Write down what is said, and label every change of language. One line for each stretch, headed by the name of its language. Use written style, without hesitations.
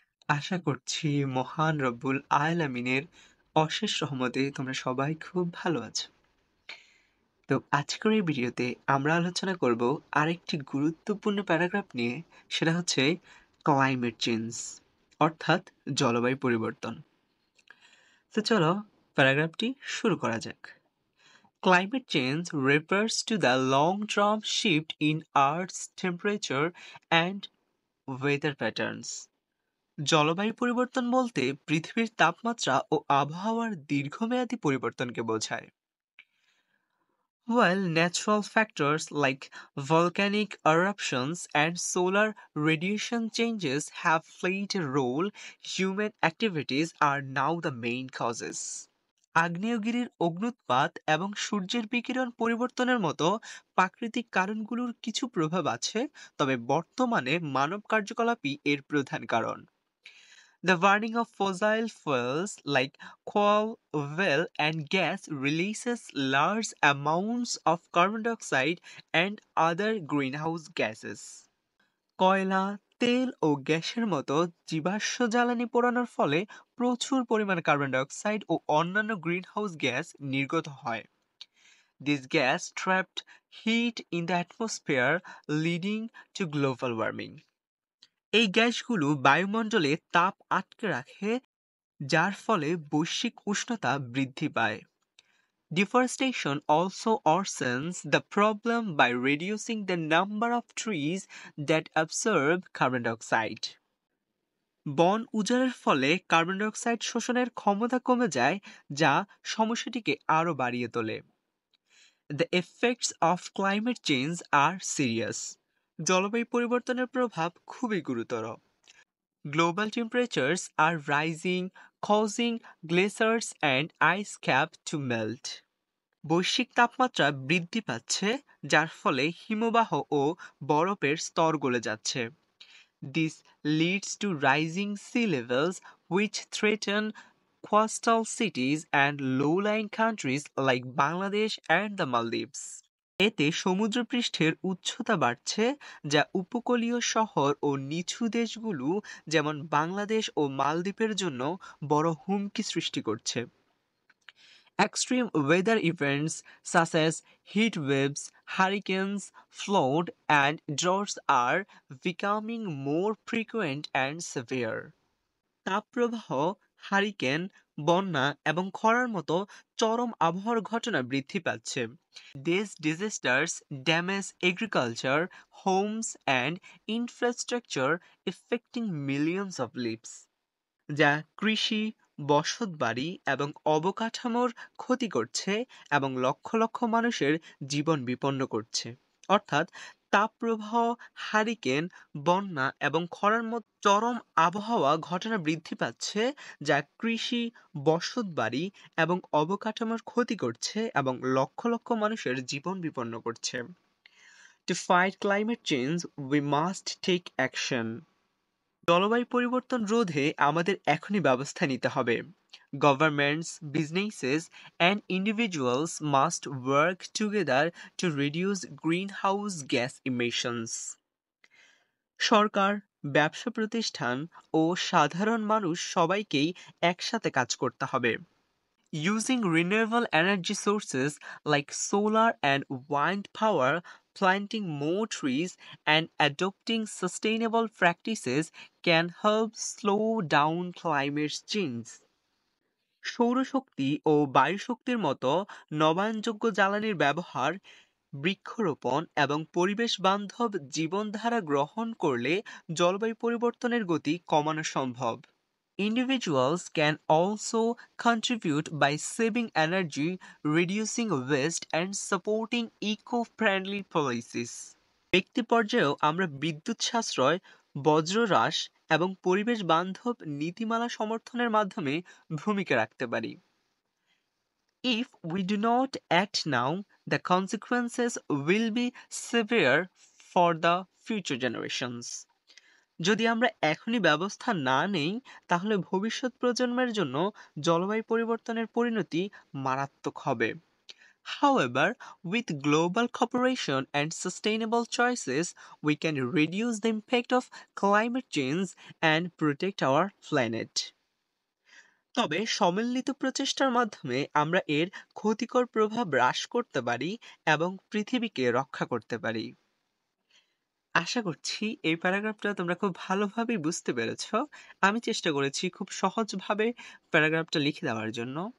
Bangla: আশা করছি মহান রব্বুল আলামিনের অশেষ রহমতে তোমরা সবাই খুব ভালো আছো। তো আজকের এই ভিডিওতে আমরা আলোচনা করব আরেকটি গুরুত্বপূর্ণ প্যারাগ্রাফ নিয়ে, সেটা হচ্ছে ক্লাইমেট চেঞ্জ অর্থাৎ জলবায়ু পরিবর্তন। তো চলো প্যারাগ্রাফটি শুরু করা যাক।
English: Climate change refers to the long-term shift in Earth's temperature and weather patterns.
Bangla: জলবায়ু পরিবর্তন বলতে পৃথিবীর তাপমাত্রা ও আবহাওয়ার দীর্ঘমেয়াদী পরিবর্তনকে বোঝায়।
English: While natural factors like volcanic eruptions and solar radiation changes have played a role, human activities are now the main causes.
Bangla: আগ্নেয়গিরির অগ্ন্যুৎপাত এবং সূর্যের বিকিরণ পরিবর্তনের মতো প্রাকৃতিক কারণগুলোর কিছু প্রভাব আছে, তবে বর্তমানে মানব কার্যকলাপই এর প্রধান কারণ।
English: The burning of fossil fuels like coal, oil, and gas releases large amounts of carbon dioxide and other greenhouse gases.
Bangla: কয়লা, তেল ও গ্যাসের মতো জীবাশ্ম জ্বালানি পোড়ানোর ফলে প্রচুর পরিমাণ কার্বন ডাই অক্সাইড ও অন্যান্য গ্রিনহাউস গ্যাস নির্গত হয়।
English: This gas trapped heat in the atmosphere, leading to global warming.
Bangla: এই গ্যাসগুলো বায়ুমণ্ডলে তাপ আটকে রাখে, যার ফলে বৈশ্বিক উষ্ণতা বৃদ্ধি পায়।
English: Deforestation also worsens the problem by reducing the number of trees that absorb carbon dioxide.
Bangla: বন উজাড়ের ফলে কার্বন ডাই অক্সাইড শোষণের ক্ষমতা কমে যায়, যা সমস্যাটিকে আরো বাড়িয়ে তোলে।
English: The effects of climate change are serious.
Bangla: জলবায়ু পরিবর্তনের প্রভাব খুবই গুরুতর।
English: Global temperatures are rising, causing glaciers and ice cap to melt.
Bangla: বৈশ্বিক তাপমাত্রা বৃদ্ধি পাচ্ছে, যার ফলে হিমবাহ ও বরফের স্তর গলে যাচ্ছে।
English: This leads to rising sea levels, which threaten coastal cities and low-lying countries like Bangladesh and the Maldives.
Bangla: এতে সমুদ্রপৃষ্ঠের উচ্চতা বাড়ছে, যা উপকূলীয় শহর ও নিচু দেশগুলো যেমন বাংলাদেশ ও মালদ্বীপের জন্য বড় হুমকি সৃষ্টি করছে।
English: Extreme weather events such as heat waves, hurricanes, flood, and droughts are becoming more frequent and severe.
Bangla: তাপপ্রবাহ, হারিকেন, বন্যা এবং খরার মতো চরম আবহাওয়ার ঘটনা বৃদ্ধি পাচ্ছে।
English: These disasters damage agriculture, homes, and infrastructure, affecting millions of lives.
Bangla: যা কৃষি, বসতবাড়ি এবং অবকাঠামোর ক্ষতি করছে এবং লক্ষ লক্ষ মানুষের জীবন বিপন্ন করছে। অর্থাৎ তাপপ্রবাহ, হারিকেন, বন্যা এবং খরার মতো চরম আবহাওয়া ঘটনা বৃদ্ধি পাচ্ছে, যা কৃষি, বসতবাড়ি এবং অবকাঠামোর ক্ষতি করছে এবং লক্ষ লক্ষ মানুষের জীবন বিপন্ন করছে।
English: To fight climate change, we must take action.
Bangla: জলবায়ু পরিবর্তন রোধে আমাদের এখনই ব্যবস্থা নিতে হবে।
English: Governments, businesses, and individuals must work together to reduce greenhouse gas emissions.
Bangla: সরকার, ব্যবসা প্রতিষ্ঠান ও সাধারণ মানুষ সবাইকেই একসাথে কাজ করতে হবে।
English: Using renewable energy sources like solar and wind power, planting more trees, and adopting sustainable practices can help slow down climate change.
Bangla: সৌরশক্তি ও বায়ুশক্তির মতো নবায়নযোগ্য জ্বালানির ব্যবহার, বৃক্ষরোপণ এবং পরিবেশ বান্ধব জীবনধারা গ্রহণ করলে জলবায়ু পরিবর্তনের গতি কমানো সম্ভব।
English: Individuals can also contribute by saving energy, reducing waste, and supporting eco-friendly policies.
Bangla: ব্যক্তি পর্যায়েও আমরা বিদ্যুৎ সাশ্রয়, বজ্র হ্রাস এবং পরিবেশ বান্ধব নীতিমালা সমর্থনের মাধ্যমে ভূমিকা রাখতে পারি।
English: If we do not act now, the consequences will be severe for the future generations.
Bangla: যদি আমরা এখনই ব্যবস্থা না নেই, তাহলে ভবিষ্যৎ প্রজন্মের জন্য জলবায়ু পরিবর্তনের পরিণতি মারাত্মক হবে।
English: However, with global cooperation and sustainable choices, we can reduce the impact of climate change and protect our planet.
Bangla: তবে সম্মিলিত প্রচেষ্টার মাধ্যমে আমরা এর ক্ষতিকর প্রভাব হ্রাস করতে পারি এবং পৃথিবীকে রক্ষা করতে পারি। আশা করছি এই প্যারাগ্রাফটা তোমরা খুব ভালোভাবেই বুঝতে পেরেছ। আমি চেষ্টা করেছি খুব সহজভাবে প্যারাগ্রাফটা লিখে দেওয়ার জন্য।